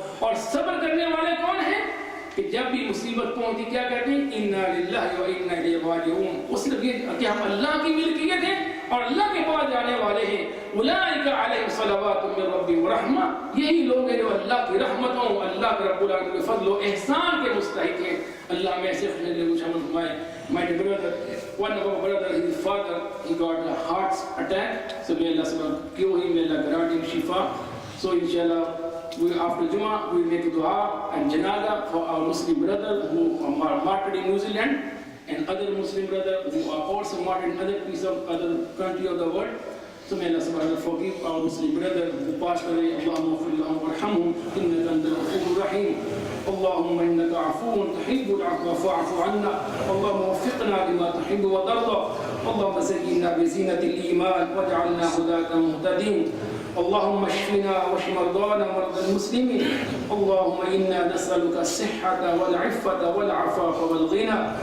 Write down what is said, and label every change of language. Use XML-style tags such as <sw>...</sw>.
<ur>اور صبر کرنے والے کون ہیں؟ کہ جب بھی مصیبت پہنچتی کیا کہتے ہیں؟</ur> <ar>انا للہ و انا الیہ راجعون.</ar> <ur>وہ صرف یہ کہ ہم اللہ کی ملکیت ہیں اور اللہ کے پاس جانے والے ہیں.</ur> <ar>اولئک علیہم صلوات من ربہم ورحمہ،</ar> <ur>یہی لوگ ہیں جو اللہ کی رحمتوں، اللہ کے رب العالمین کے فضل و احسان کے مستحق ہیں. اللہ میں سے خوش لوگ شامل فرمائے.</ur> <en>My brother, one of our brother, his father, he got a heart attack. So may Allah subhanahu cure him, may Allah grant him shifa. So inshallah, after Jummah, we will make dua and janaza for our Muslim brother who are martyred in New Zealand, and other Muslim brother who are also martyred in other piece of other country of the world. So may Allah subhanahu forgive our Muslim brother who passed away.</en> <ar>Allahumma ighfir lahum warhamhum innaka antal ghafurur rahim. اللهم إنك عفو تحب العفو فاعف عنا. اللهم وفقنا لما تحب وترضى. اللهم زينا بزينة الإيمان واجعلنا هداة مهتدين. اللهم اشفنا واشف مرضانا ومرضى المسلمين. اللهم إنا نسألك الصحة والعفة والعفاف والغنى.</ar>